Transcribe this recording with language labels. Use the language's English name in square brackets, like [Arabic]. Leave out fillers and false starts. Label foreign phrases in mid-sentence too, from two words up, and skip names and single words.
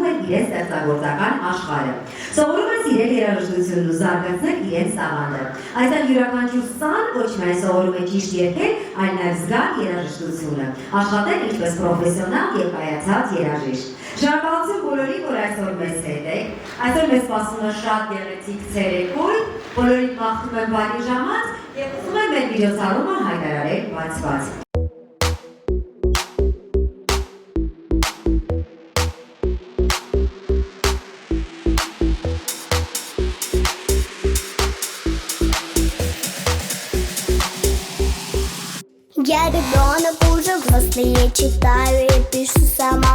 [Armenian] են իրենց ստեղծագործական աշխարհը։ Սովորում են սիրել երաժշտությունն ու զարգացնել իրենց տաղանդը։ Այստեղ յուրաքանչյուր սան ոչ միայն սովորում է ճիշտ երգել, այլ նաև զգալ երաժշտությունը, աշխատել ինչպես պրոֆեսիոնալ և կայացած երաժիշտ։ Շնորհակալություն բոլորին, որ այսօր մեզ հետ եք։ Այսօր մեզ սպասում է շատ գեղեցիկ ցերեկույթ, բոլորին մաղթում եմ բարի ժամանց և ուզում եմ մեր միջոցառումը հայտարարել բացված։ [Russian] Я ребенок уже взрослый, читаю и пишу сама.